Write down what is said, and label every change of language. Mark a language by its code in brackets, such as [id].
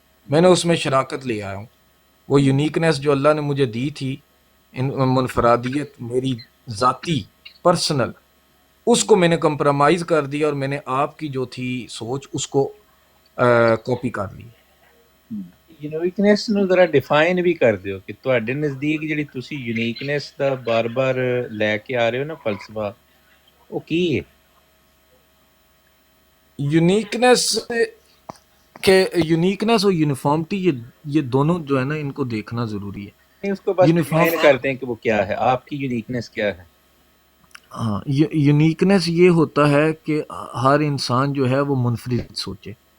[ur] میں نے اس میں شراکت لے آیا ہوں. وہ یونیکنیس جو اللہ نے مجھے دی تھی، منفرادیت میری ذاتی پرسنل، اس کو میں نے کمپرومائز کر دیا، اور میں نے آپ کی جو تھی سوچ اس کو کاپی کر لی. [pa] یونیکنیس ਨੂੰ ਜ਼ਰਾ ਡਿਫਾਈਨ ਵੀ ਕਰ ਦਿਓ ਕਿ ਤੁਹਾਡੇ ਨਜ਼ਦੀਕ ਜਿਹੜੀ ਤੁਸੀਂ ਯੂਨੀਕਨੈਸ ਦਾ ਬਾਰ-ਬਾਰ ਲੈ ਕੇ ਆ ਰਹੇ ਹੋ ਨਾ ਫਲਸਫਾ, ਉਹ ਕੀ ਹੈ؟ [ur] یونیکنیس کہ یونیکنیس اور یونیفارمٹی یہ دونوں جو ہے نا، ان کو دیکھنا ضروری ہے. اس کو بس یونیفارم ڈیفائن کرتے ہیں کہ وہ کیا ہے، آپ کی یونیکنیس کیا ہے؟ ہاں، یونیکنیس یہ ہوتا ہے کہ ہر انسان جو ہے وہ منفرد سوچے.